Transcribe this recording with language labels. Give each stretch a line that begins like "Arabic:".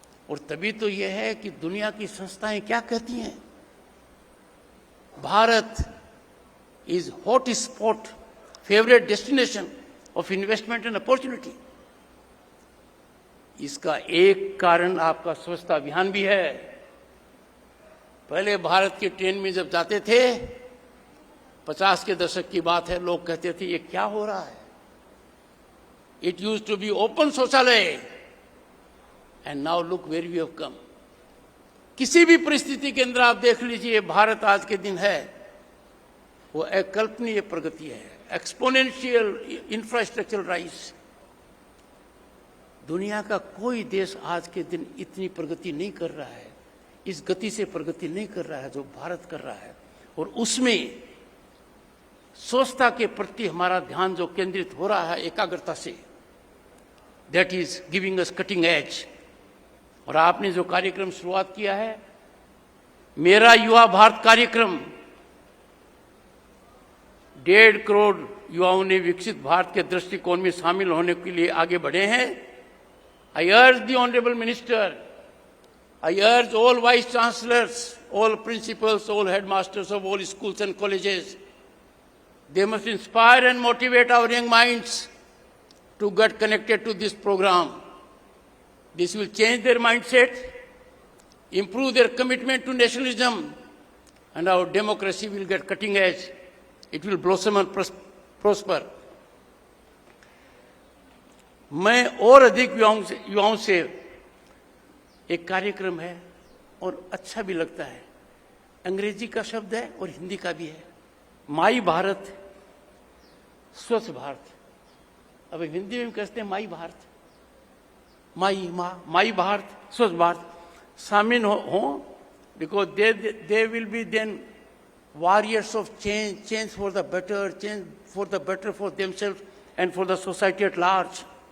Hindi: और तभी तो यह है कि दुनिया की संस्थाएं क्या कहती हैं,
English: Bharat is hot spot, favourite destination of investment and opportunity.
Hindi: इसका एक कारण आपका स्वच्छता अभियान भी है। पहले भारत की ट्रेन में जब जाते थे, 50 के दशक की बात है, लोग कहते थे ये क्या हो रहा है,
English: It used to be open शौचालय, and now look where we have come.
Hindi: किसी भी परिस्थिति के अंदर आप देख लीजिए, भारत आज के दिन है वो अकल्पनीय प्रगति है,
English: Exponential infrastructure rise.
Hindi: दुनिया का कोई देश आज के दिन इतनी प्रगति नहीं कर रहा है, इस गति से प्रगति नहीं कर रहा है जो भारत कर रहा है। और उसमें स्वच्छता के प्रति हमारा ध्यान जो केंद्रित हो रहा है एकाग्रता से,
English: That is giving us cutting edge.
Hindi: और आपने जो कार्यक्रम शुरुआत किया है, मेरा युवा भारत कार्यक्रम, 1.5 करोड़ युवाओं ने विकसित भारत के दृष्टिकोण में शामिल होने के लिए आगे बढ़े हैं।
English: I urge the honourable minister, I urge all vice chancellors, all principals, all headmasters of all schools and colleges, they must inspire and motivate our young minds to get connected to this program. This will change their mindset, improve their commitment to nationalism, and our democracy will get cutting edge. It will blossom and prosper.
Hindi: मैं और अधिक युवाओं से एक कार्यक्रम है और अच्छा भी लगता है, अंग्रेजी का शब्द है और हिंदी का भी है, माई भारत स्वच्छ भारत। अब हिंदी में कहते हैं माई भारत, माई भारत स्वच्छ भारत शामिल हो,
English: Because they will be then warriors of change for the better, change for the better for themselves and for the society at large.